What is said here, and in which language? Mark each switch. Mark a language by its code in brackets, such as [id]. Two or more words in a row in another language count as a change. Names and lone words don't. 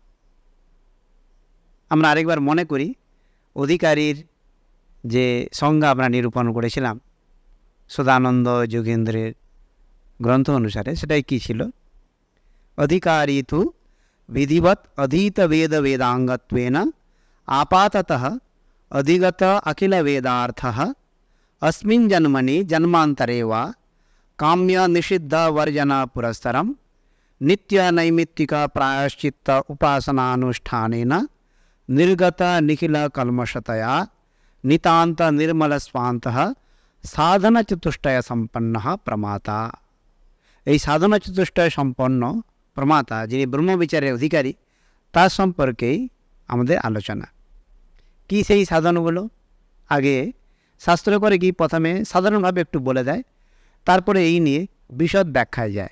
[bn] আমরা আরেকবার মনে করি অধিকারীর যে সংজ্ঞা আমরা নিরূপণ করেছিলাম সদানন্দ যোগেন্দ্রের গ্রন্থ অনুসারে, সেটাই কি ছিল? [sa] অধিকারী তু বিধিবৎ অধীত বেদ বেদাঙ্গত্বেন আপাততঃ অধিগত অখিল বেদার্থঃ अस्मिन् जन्मनि जन्मान्तरे वा काम्य निषिद्ध वर्जना पुरस्सरं नित्य नैमित्तिक प्रायश्चित्त उपासनानुष्ठानेन निर्गत निखिल कल्मषतया नितान्त निर्मल स्वान्तः साधन चतुष्टय सम्पन्नः प्रमाता। [bn] এই সাধনা চতুষ্টয় সম্পন্ন প্রমাতা, যিনি ব্রহ্মবিচারের অধিকারী, তার সম্পর্কেই আমাদের আলোচনা। কি সেই সাধনগুলো? আগে শাস্ত্র করে কি প্রথমে সাধারণভাবে একটু বলে দেয়, তারপরে এই নিয়ে বিশদ ব্যাখ্যায় যায়।